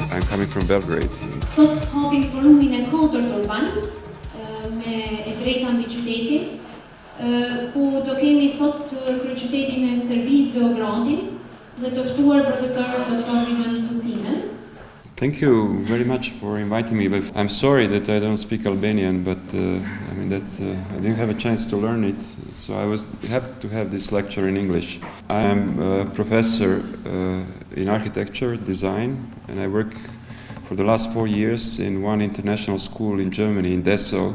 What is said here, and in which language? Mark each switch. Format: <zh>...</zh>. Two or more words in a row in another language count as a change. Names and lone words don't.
<en>coming from Belgrade.</en> <sq>Sot hapim forumin e 4 të Alban me e drejta mbi qytetin, ku do kemi sot kryeqytetin e Serbisë Beogradin dhe të ftuar profesor doktor Kucina.</sq> <en>Thank you very much for inviting me. But I'm sorry that I don't speak Albanian, but I mean I didn't have a chance to learn it, so I have to have this lecture in English. I am a professor in architecture design, and I work for the last 4 years in one international school in Germany, in Dessau.</en>